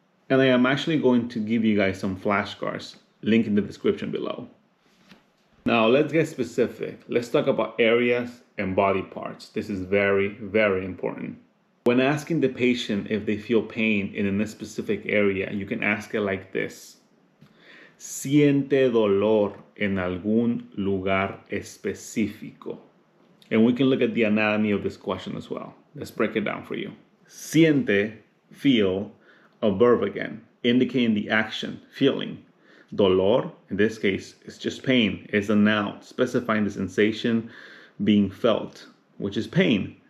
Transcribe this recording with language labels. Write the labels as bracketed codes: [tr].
[en] And I am actually going to give you guys some flashcards, link in the description below. Now let's get specific. Let's talk about areas and body parts. This is very, very important. When asking the patient if they feel pain in a specific area, you can ask it like this. [es] Siente dolor en algún lugar específico. [en] And we can look at the anatomy of this question as well. Let's break it down for you. Siente, feel, a verb again, indicating the action, feeling. Dolor, in this case, is just pain. It's a noun specifying the sensation being felt, which is pain.